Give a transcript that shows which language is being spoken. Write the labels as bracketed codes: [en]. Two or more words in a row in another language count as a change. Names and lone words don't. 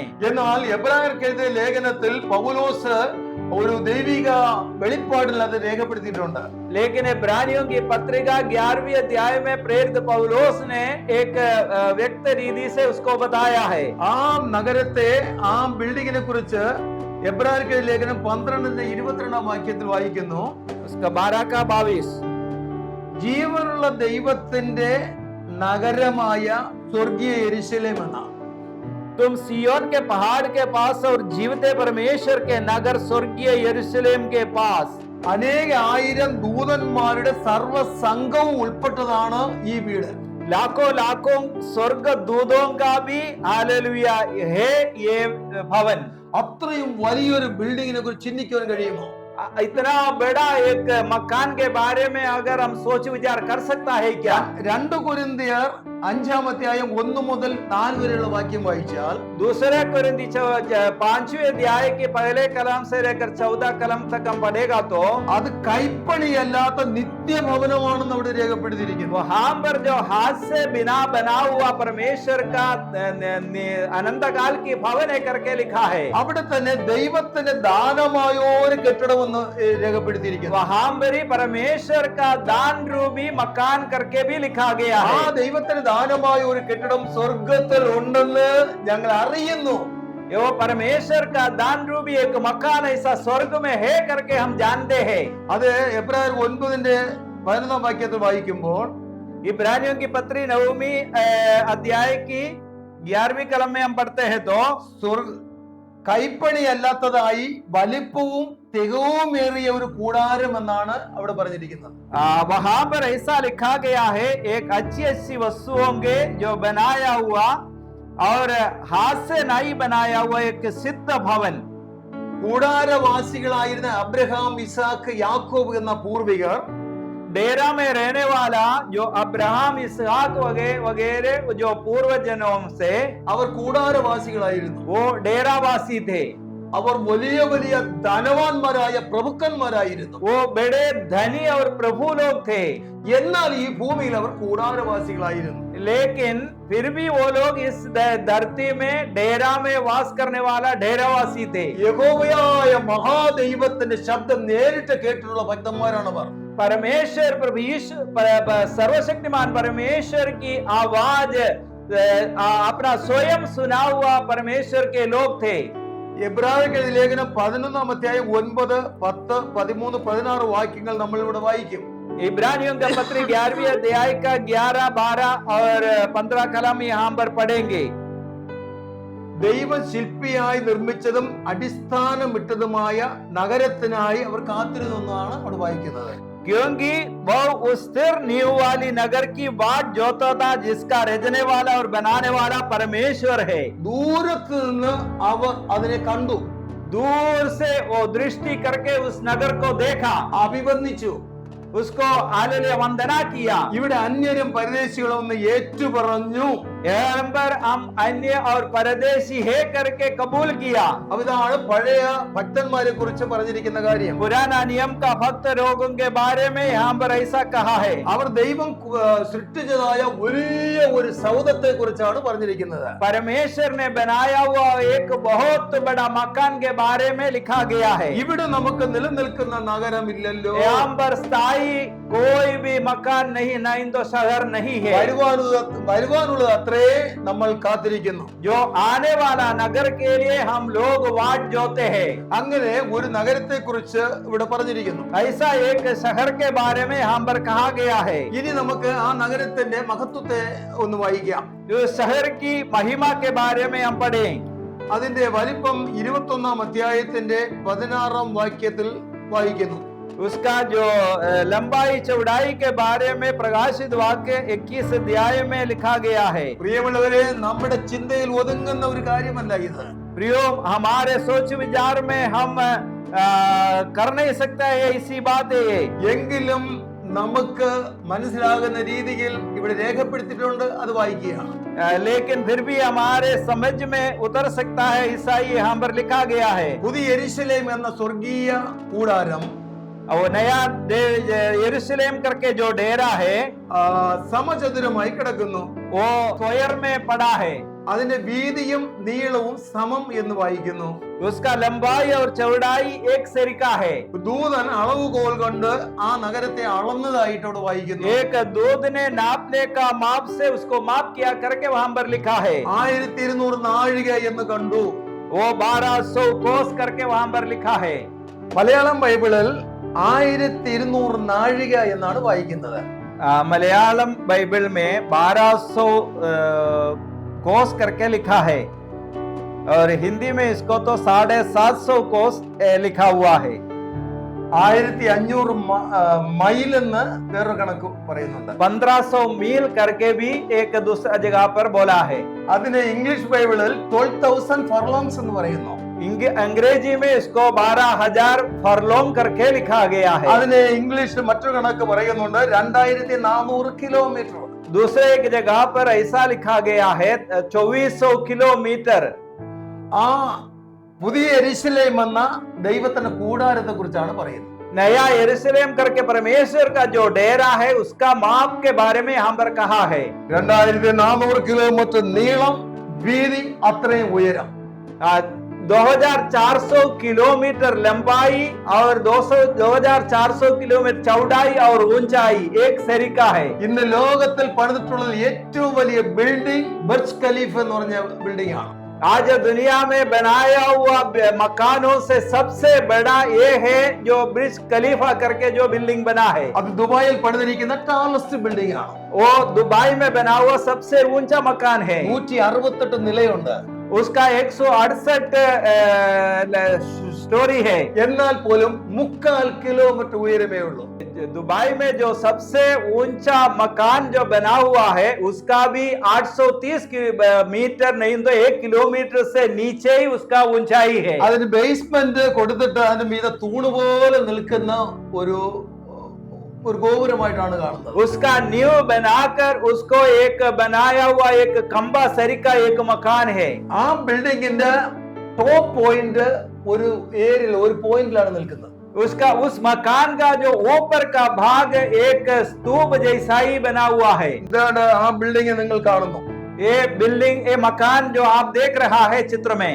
[ml] എന്നാൽ എബ്രായർക്ക് എഴുതിയ ലേഖനത്തിൽ പൗലോസ് ഒരു ദൈവിക വെളിപ്പാടിൽ അത് രേഖപ്പെടുത്തിയിട്ടുണ്ട്. [hi] लेकिन इब्रानियों की पत्रिका 11वें अध्याय में प्रेरित पौलुस ने एक व्यक्त रीति से उसको बताया है. [ml] ആ നഗരത്തെ, ആ ബിൽഡിങ്ങിനെ കുറിച്ച് എബ്രായർക്ക് എഴുതിയ ലേഖനം 12:22 വാക്യത്തിൽ വായിക്കുന്നു, [hi] उसका 12 का 22 [ml] ജീവനുള്ള ദൈവത്തിന്റെ നഗരമായ സ്വർഗീയ യെരൂശലേം എന്നാണ്. [hi] तुम सियोन के पहाड़ के पास और जीवते परमेश्वर के नगर स्वर्गीय यरूशलेम के पास [ml] അനേക ആയിരം ദൂതന്മാരുടെ സർവ്വസംഘവും ഉൾപ്പെട്ടതാണ് ഈ വീട്. [hi] लाखों लाखों स्वर्ग दूतों का भी हालेलुया है ये भवन. [ml] അത്രയും വലിയൊരു ബിൽഡിങ്ങിനെ കുറിച്ച് ചിന്തിക്കാൻ കഴിയുമോ? [hi] इतना बड़ा एक मकान के बारे में अगर हम सोच विचार कर सकता है क्या? [ml] 2 കൊരിന്ത്യർ 5-ാം അധ്യായം 1 മുതൽ 4 വരെയുള്ള വാക്യം വായിച്ചാൽ [hi] दूसरे कोरिन्थी 5वें अध्याय के पहले कलम से लेकर 14 कलम तक हम पढ़ेगा तो [ml] അത് കൈപ്പണിയല്ലാത്ത നിത്യഭവനമാണെന്ന് അവിടെ രേഖപ്പെടുത്തിയിരിക്കുന്നു. [hi] वहां पर जो हाथ से बिना बना हुआ परमेश्वर का अनंत काल की भवन है करके लिखा है. [ml] അവിടെ തന്നെ ദൈവത്തിന്റെ ദാനമായ ഒരു കെട്ടിടമെന്ന് രേഖപ്പെടുത്തിയിരിക്കുന്നു. [hi] वहां पर ही परमेश्वर का दान रूपी मकान करके भी लिखा गया [ml] ആ [hi] है. [ml] ദൈവത്തിന് ദാനമായ ഒരു കെട്ടിടം സ്വർഗത്തിൽ ഉണ്ടെന്ന് ഞങ്ങൾ അറിയുന്നു. [hi] यो परमेश्वर का दान रूपी एक मकान ऐसा स्वर्ग में है करके हम जानते हैं. [ml] അത് എബ്രായർ 9-ന്റെ 11-ാം വാക്യത്തിൽ വായിക്കുമ്പോൾ [hi] इब्रानियों की पत्री 9वीं अध्याय की 11वीं कलम में हम पढ़ते हैं तो [ml] കൈപ്പണിയല്ലാത്തതായി വലിപ്പവും തികവുമേറിയ ഒരു കൂടാരം എന്നാണ് അവിടെ പറഞ്ഞിരിക്കുന്നത്. [hi] वहां पर ऐसा लिखा गया है एक अच्छी अच्छी वस्तुओं के जो बनाया हुआ और हाथ से नहीं बनाया हुआ एक सिद्ध भवन. [ml] കൂടാരവാസികളായിരുന്ന അബ്രഹാം, ഇസാക്ക്, യാക്കോബ് എന്ന പൂർവികർ [hi] डेरा में रहने वाला जो अब्राहम, इसहाक वगैरह जो पूर्वजनों से [ml] അവർ കൂടാരവാസികളായിരുന്നു. [hi] वो डेरावासी थे. [ml] അവർ വലിയ വലിയ ധനവാന്മാരായ പ്രഭുക്കന്മാരായിരുന്നു. [hi] वो बड़े धनी और प्रभु लोग थे. [ml] എന്നാൽ ഈ ഭൂമിയിൽ അവർ കൂടാരവാസികളായിരുന്നു. [hi] लेकिन फिर भी वो लोग इस धरती में डेरा में वास करने वाला डेरावासी थे. [ml] യഹോവയായ മഹാദൈവത്തിന്റെ ശബ്ദം നേരിട്ട് കേട്ടിട്ടുള്ള ഭക്തന്മാരാണ് അവർ. [hi] परमेश्वर सर्वशक्तिमान परमेश्वर की आवाज अपना स्वयं सुना हुआ परमेश्वर के लोग थे. [ml] എബ്രായർക്കെഴുതിയ ലേഖനം 11-ാം അധ്യായം 9, 10, 13, 16 വാക്യങ്ങൾ നമ്മൾ ഇവിടെ വായിക്കും. [hi] इब्रानियों का पत्र 11वीं अध्याय का 11, 12 और 15 कलम यहाँ पर पढ़ेंगे. [ml] ദൈവം ശില്പിയായി നിർമ്മിച്ചതും അടിസ്ഥാനമിട്ടതുമായ നഗരത്തിനായി അവർ കാത്തിരുന്നതാണ് അവിടെ വായിക്കുന്നത്. [hi] क्योंकि वह उस स्थिर नींव वाली नगर की बाट जोता था जिसका रचने वाला और बनाने वाला परमेश्वर है. [ml] ദൂരത്ത് നിന്ന് അവർ അതിനെ കണ്ടു. [hi] दूर से वो दृष्टि करके उस नगर को देखा, [ml] അഭിവന്ദിച്ചു, [hi] उसको हालेलुया वंदना किया. [ml] ഇവിടെ അന്യരും പരദേശികളും ഒന്ന് ഏറ്റുപറഞ്ഞു. [hi] यहाँ पर हम अन्य और परदेशी है करके कबूल किया. [ml] അപ്പൊ ഇതാണ് പഴയ ഭക്തന്മാരെ കുറിച്ച് പറഞ്ഞിരിക്കുന്ന കാര്യം. [hi] पुराना नियम का भक्त लोगों के बारे में यहाँ पर ऐसा कहा है. [ml] അവർ ദൈവം സൃഷ്ടിച്ചതായ വലിയ ഒരു സൗധത്തെ കുറിച്ചാണ് പറഞ്ഞിരിക്കുന്നത്. [hi] परमेश्वर ने बनाया हुआ एक बहुत बड़ा मकान के बारे में लिखा गया है. [ml] ഇവിടെ നമുക്ക് നിലനിൽക്കുന്ന നഗരമില്ലല്ലോ. [hi] यहाँ पर स्थायी कोई भी मकान नहीं, न तो शहर नहीं है. [ml] വരുവാനുള്ളത് അത്രേ നമ്മൾ കാത്തിരിക്കുന്നു. [hi] जो आने वाला नगर के लिए हम लोग वाट जोते हैं. [ml] അങ്ങനെ ഒരു നഗരത്തെ കുറിച്ച് ഇവിടെ പറഞ്ഞിരിക്കുന്നു. [hi] ऐसा एक शहर के बारे में यहाँ पर कहा गया है. [ml] ഇനി നമുക്ക് ആ നഗരത്തിന്റെ മഹത്വത്തെ ഒന്ന് വായിക്കാം. [hi] जो शहर की महिमा के बारे में हम पढ़ें. [ml] അതിന്റെ വലിപ്പം 21-ാം അധ്യായത്തിന്റെ 16-ാം വാക്യത്തിൽ വായിക്കുന്നു. [hi] उसका जो लंबाई चौड़ाई के बारे में प्रकाशित वाक्य 21 अध्याय में लिखा गया है. [ml] പ്രിയമുള്ളവരെ, നമ്മുടെ ചിന്തയിൽ ഒതുങ്ങുന്ന ഒരു കാര്യമല്ല ഇത്. [hi] प्रियो, हमारे सोच विचार में हम कर नहीं सकता है इसी बात है. [ml] എങ്കിലും നമുക്ക് മനസ്സിലാകുന്ന രീതിയിൽ ഇവിടെ രേഖപ്പെടുത്തിയിട്ടുണ്ട്, അത് വായിക്കുകയാണ്. [hi] लेकिन फिर भी हमारे समझ में उतर सकता है, ऐसा ही यहाँ पर लिखा गया है. [ml] പുതിയ യെരുശലേം എന്ന സ്വർഗീയ കൂടാരം, [hi] वो नया यरूशलेम करके जो डेरा है [ml] സമചതുരമായി കിടക്കുന്നു. [hi] वो स्क्वायर में पड़ा है. [ml] അതിന്റെ വീതിയും നീളവും സമം എന്ന് വായിക്കുന്നു. [hi] उसका लंबाई और चौड़ाई एक सरीका है. [ml] ദൂതൻ അളവുകോൽ കൊണ്ട് ആ നഗരത്തെ അളന്നതായിട്ട് അവിടെ വായിക്കുന്നു. [hi] एक दूत ने नापने का माप से उसको माप किया करके वहां पर लिखा है. [ml] 1200 നാഴിക എന്ന് കണ്ടു. [hi] वो 1200 कोस करके वहां पर लिखा है. [ml] മലയാളം ബൈബിളിൽ 1200 നാഴിക എന്നാണ് വായിക്കുന്നത്. [hi] मलयालम बाइबल में 1200 कोस करके लिखा है. और हिंदी में इसको तो 750 कोस लिखा हुआ है। [ml] 1500 മൈൽ എന്ന് വേറൊരു കണക്ക് പറയുന്നുണ്ട്. [hi] 1500 मील करके भी एक दूसरा जगह पर बोला है. [ml] അതിനെ ഇംഗ്ലീഷ് ബൈബിളിൽ 12,000 ഫർലോങ്സ് എന്ന് പറയുന്നു. [hi] अंग्रेजी में इसको 12,000 फरलोंग करके लिखा गया है. [ml] അതിനെ ഇംഗ്ലീഷിൽ മറ്റൊരു കണക്ക് പറയുന്നുണ്ട് 2400 കിലോമീറ്റർ. [hi] दूसरे एक जगह पर ऐसा लिखा गया है 2400 किलोमीटर. [ml] ആ പുതിയ യെരുശലേം എന്ന ദൈവത്തിന്റെ കൂടാരത്തെ കുറിച്ചാണ് പറയുന്നത്. [hi] नया यरूशलेम करके परमेश्वर का जो डेरा है उसका माप के बारे में यहाँ पर कहा है. [ml] 2400 കിലോമീറ്റർ നീളം, വീതി, അത്രയും ഉയരം. [hi] 2400 किलोमीटर लंबाई और 2400 किलोमीटर चौड़ाई और ऊंचाई एक सरीका है. [ml] ഇന്ന് ലോകത്തിൽ പണിതിട്ടുള്ള ഏറ്റവും വലിയ ബിൽഡിംഗ് ബർജ് ഖലീഫ എന്ന് പറഞ്ഞ ബിൽഡിംഗ് ആണ്. [hi] आज दुनिया में बनाया हुआ मकानों से सबसे बड़ा ये है जो ब्रिज खलीफा करके जो बिल्डिंग बना है. [ml] അത് ദുബായിൽ പണിതിരിക്കുന്ന [en] tallest building [ml] ആണ്. [hi] वो दुबई में बना हुआ सबसे ऊंचा मकान है. [ml] 168 നിലയുണ്ട്. [hi] उसका 168 स्टोरी है. [ml] എന്നാൽ പോലും 3/4 കിലോമീറ്റർ ഉയരമേ ഉള്ളൂ. [hi] दुबई में जो सबसे ऊंचा मकान जो बना हुआ है उसका भी 830 मीटर नहीं तो 1 किलोमीटर से नीचे ही उसका ऊंचाई है. [ml] അതിന് ബേസ്മെന്റ് കൊടുത്തിട്ട് അതിന് മീതെ തൂണ് പോലെ നിൽക്കുന്ന ഒരു ഗോപുരമായിട്ടാണ് കാണുന്നത്. [hi] उसका नींव बनाकर उसको एक बनाया हुआ एक खंबा सरीका एक मकान है. [ml] ആ ബിൽഡിംഗിന്റെ [en] top point [ml] ഒരു ഏരിയയിൽ ഒരു പോയിന്റിലാണ് നിൽക്കുന്നത്. [hi] उसका उस मकान का जो ऊपर का भाग एक स्तूप जैसा ही बना हुआ है. [ml] ഇതാണ് ആ ബിൽഡിംഗ് നിങ്ങൾ കാണുന്നു. [hi] ये बिल्डिंग ये मकान जो आप देख रहा है चित्र में